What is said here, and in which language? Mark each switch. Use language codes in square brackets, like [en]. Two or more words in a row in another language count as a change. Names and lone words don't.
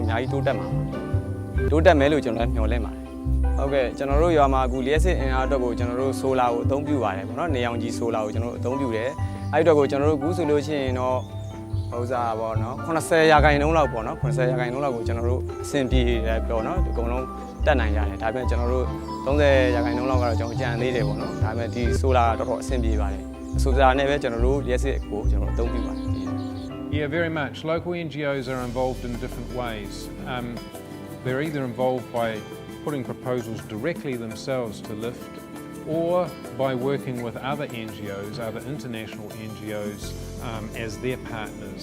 [my] အများကြီးတိုးတက်မှာတိုးတက်မယ်လို့ကျွန်တော်လည်းမျှော်လင့်ပါတယ်ဟုတ်ကဲ့ကျွန်တော်တို့ရွာမှာအခုလျှက်စစ်အင်အားအတွက်ကိုကျွန်တော်တို့ဆိုလာကိုအသုံးပြုပါတယ်ပေါ့နော်နေအောင်ကြီးဆိုလာကိုကျွန်တော်တို့အသုံးပြုတယ်အဲ့အတွက်ကိုကျွန်တော်တို့ကူးဆိုလို့ရှိရင်တော့ဥစားပေါ့နော်80ရာခိုင်နှုန်းလောက်ပေါ့နော်80ရာခိုင်နှုန်းလောက်ကိုကျွန်တော်တို့အဆင်ပြေတယ်ပြောနော်အကုန်လုံးတက်နိုင်ရတယ်ဒါပေမဲ့ကျွန်တော်တို့30ရာခိုင်နှုန်းလောက်ကတော့ကျွန်တော်ကြံသေးတယ်ပေါ့နော်ဒါပေမဲ့ဒီဆိုလာတော့တော်အဆင်ပြေပါတယ်ဆိုလာနဲ့ပဲကျွန်တော်တို့လျှက်စစ်ကိုကျွန်တော်တို့အသုံးပြုပါတယ် [en] Yeah, very much. Local NGOs are involved in different ways. They're either involved by putting proposals directly themselves to lift or by working with other NGOs, other international NGOs as their partners.